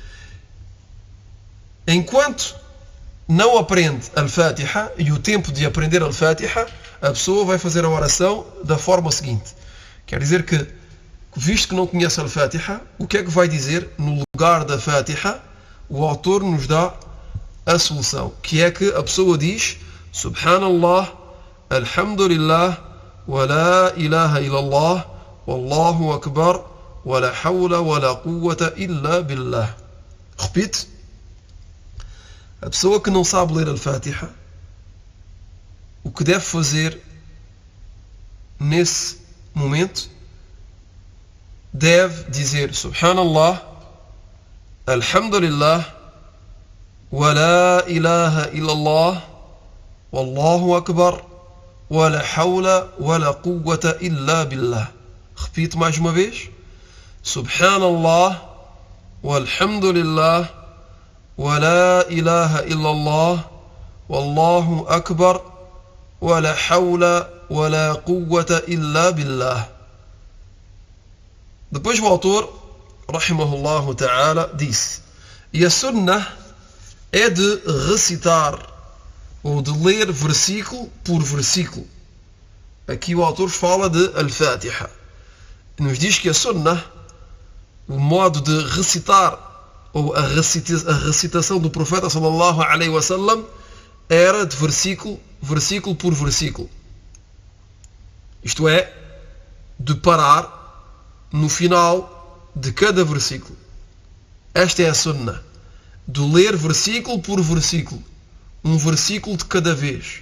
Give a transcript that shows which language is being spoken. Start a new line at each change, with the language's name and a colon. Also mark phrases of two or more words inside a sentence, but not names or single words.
Portuguese: Enquanto não aprende Al-Fatiha e o tempo de aprender Al-Fatiha, a pessoa vai fazer a oração da forma seguinte. Quer dizer que, visto que não conhece Al-Fatiha, o que é que vai dizer no lugar da Fatiha? O autor nos dá a solução, que é que a pessoa diz
Arabic: سبحان الله، الحمد لله، ولا إله إلا الله، والله أكبر، ولا حول ولا قوة إلا بالله.
Portuguese: Repite. A pessoa que não sabe ler Al-Fatiha, o que deve fazer nesse momento, deve dizer
Arabic: سبحان الله، الحمد لله، ولا إله إلا الله، والله أكبر، ولا حول ولا قوة إلا بالله.
Portuguese: Repito mais uma vez.
Arabic: سبحان الله، والحمد لله، ولا إله إلا الله، والله أكبر، ولا حول ولا قوة إلا بالله.
Portuguese: Depois o autor,
Arabic: رحمه الله تعالى,
Portuguese: disse: e a sunnah é de recitar ou de ler versículo por versículo. Aqui o autor fala de Al-Fatiha. Nos diz que a sunnah, o modo de recitar ou a recitação do profeta
Arabic: صلى الله عليه وسلم,
Portuguese: era de versículo por versículo. Isto é, de parar no final de cada versículo. Esta é a sunnah, de ler versículo por versículo, um versículo de cada vez.